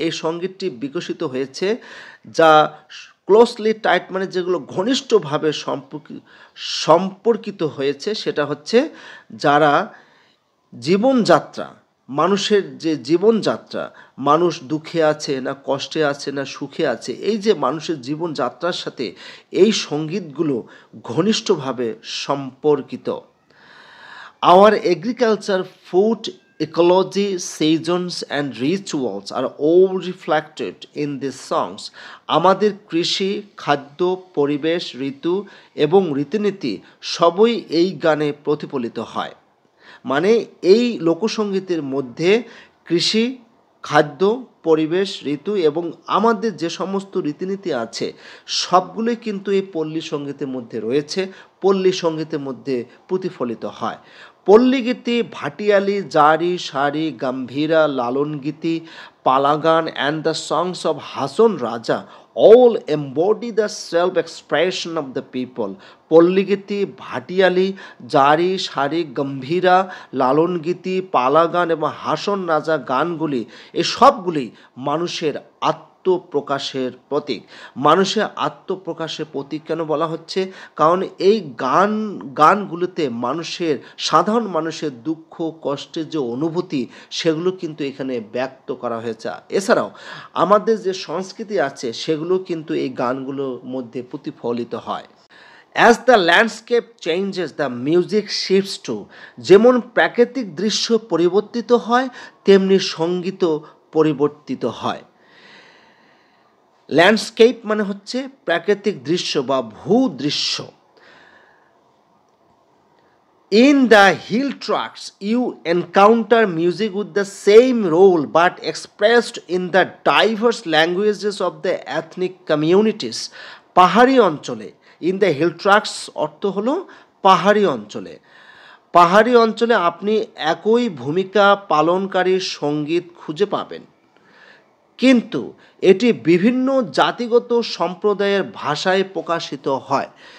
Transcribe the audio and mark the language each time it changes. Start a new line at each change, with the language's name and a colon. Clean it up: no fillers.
Bangla: এই সঙ্গীতটি বিকশিত হয়েছে, যা ক্লোজলি টাইট মানে যেগুলো ঘনিষ্ঠভাবে সম্পর্কিত হয়েছে, সেটা হচ্ছে যারা জীবনযাত্রা, মানুষের যে জীবনযাত্রা, মানুষ দুঃখে আছে না কষ্টে আছে না সুখে আছে, এই যে মানুষের জীবনযাত্রার সাথে এই সঙ্গীতগুলো ঘনিষ্ঠভাবে সম্পর্কিত।
English: Our agriculture, food, ecology, seasons and rituals are all reflected in these songs.
Bangla: আমাদের কৃষি, খাদ্য, পরিবেশ, ঋতু এবং রীতিনীতি সবই এই গানে প্রতিফলিত হয়। মানে এই লোকসঙ্গীতের মধ্যে কৃষি, খাদ্য, পরিবেশ, ঋতু এবং আমাদের যে সমস্ত রীতিনীতি আছে সবগুলোই কিন্তু এই পল্লী সঙ্গীতের মধ্যে রয়েছে, পল্লী সঙ্গীতের মধ্যে প্রতিফলিত হয়।
English: Palligeeti, Bhatiali, Jari, Sari, Gambhira, Lalon Geeti, Palagaan and the songs of Hasan Raja all embody the self-expression of the people.
Bangla: পল্লীগীতি, ভাটিয়ালি, জারি, সারি, গম্ভীরা, লালন গীতি, পালাগান এবং হাসন রাজা গানগুলি এই সবগুলি মানুষের আত্মপ্রকাশের প্রতীক। মানুষের আত্মপ্রকাশের প্রতীক কেন বলা হচ্ছে? কারণ এই গানগুলোতে সাধারণ মানুষের দুঃখ কষ্টের যে অনুভূতি সেগুলো কিন্তু এখানে ব্যক্ত করা হয়েছে। এছাড়াও আমাদের যে সংস্কৃতি আছে সেগুলো কিন্তু এই গানগুলোর মধ্যে প্রতিফলিত হয়।
English: As the landscape changes, the music shifts too.
Bangla: যেমন প্রাকৃতিক দৃশ্য পরিবর্তিত হয়, তেমনি সঙ্গীতও পরিবর্তিত হয়। ল্যান্ডস্কেপ মানে হচ্ছে প্রাকৃতিক দৃশ্য বা ভূদৃশ্য।
English: In the hill tracts, you encounter music with the same role but expressed in the diverse languages of the ethnic communities.
Bangla: পাহাড়ি অঞ্চলে,
English: in the hill tracts
Bangla: অর্থ হলো পাহাড়ি অঞ্চলে। পাহাড়ি অঞ্চলে আপনি একই ভূমিকা পালনকারী সঙ্গীত খুঁজে পাবেন, কিন্তু এটি বিভিন্ন জাতিগত সম্প্রদায়ের ভাষায় প্রকাশিত হয়।